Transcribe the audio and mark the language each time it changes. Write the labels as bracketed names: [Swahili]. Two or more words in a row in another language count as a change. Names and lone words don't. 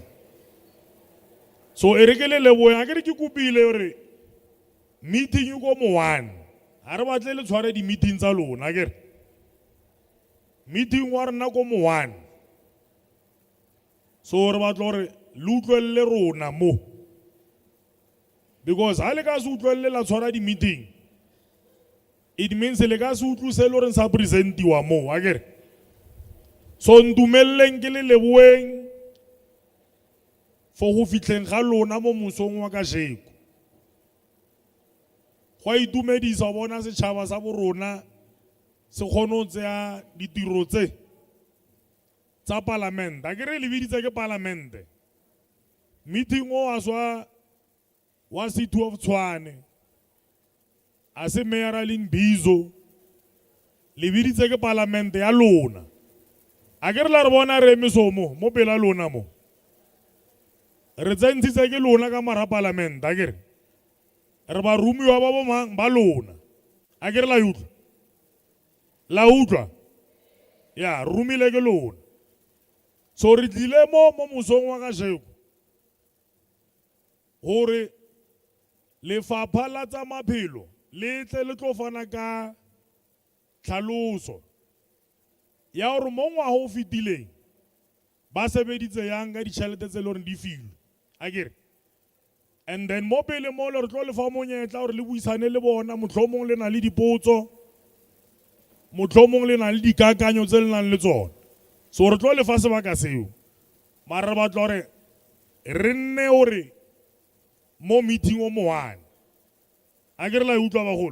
[Southern Sotho] So e re ke le leboya akere ke kopile hore meeting ko mo one ha re batle le tshware di meeting tsa lona akere meeting wa rena ko mo one. So re batla hore le utlwelle rona mo because ha le ka se utlwelle la tshwara di meeting [English] it means [Southern Sotho] le ka se utlwise le hore sa presentiwa mo akere. [Tswana] So ntumelleng ke le leboeng for go fitlheng ga lona mo mosong wa kajeko. Go itumedisa bona setšhaba sa bo rona se kgone ho tsaya ditiro tse tsa parliament. [Southern Sotho] A ke re le biditse ke parliament. Meeting o aswa wa City of Tshwane a se Mayor in Bizo le biditse ke parliament ya lona. A ke re la re bona re emisomo mo pela lona mo re tsentshitse ke lona ka mara parliament a ke re re ba rumiwa ba bo mang ba lona. A ke re la utlwa ya rumile ke lona. So re tlile mo mosong wa kajeko hore lefapha la tsa maphelo le tle le tlo fana ka tlhaloso ya hore mo ngwaga o fetileng ba sebeditse yang ka ditšhelete tse le hore di filwe akere. [English] And then [Southern Sotho] mo pele mo le re tlo le fa monyetla hore le buisane le bona mohlomong le na le dipotso mohlomong le na le dikakanyo tse le nang le tsona. So re tlo le fa sebaka seo mara re batla hore re nne hore mo meeting o mo one a ke re la utlwa bagolo.